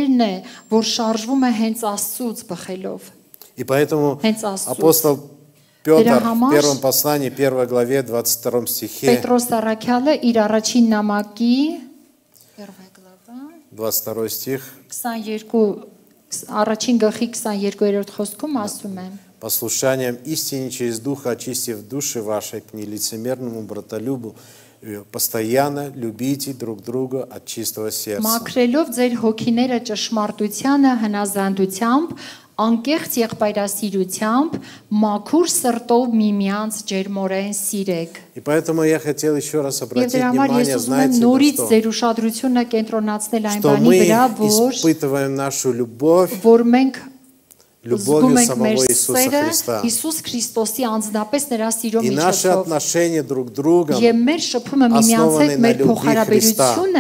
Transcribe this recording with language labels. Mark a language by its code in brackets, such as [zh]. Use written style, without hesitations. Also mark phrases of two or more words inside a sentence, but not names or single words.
[ru] И поэтому апостол Петр в первом послании, 1 главе, 22 стихе, 22 стих, послушанием истине через Духа, очистив души ваши к нелицемерному братолюбу, постоянно любите друг друга от чистого сердца. [hy] Անկեղծ եղբայրասիրությամբ, մաքուր սրտով միմյանց ջերմորեն սիրեք։ [ru] И поэтому я хотел еще раз обратить внимание, знаете, что мы испытываем нашу любовь любовью самого Иисуса Христа. И наши отношения друг с другом основаны на любви Христа.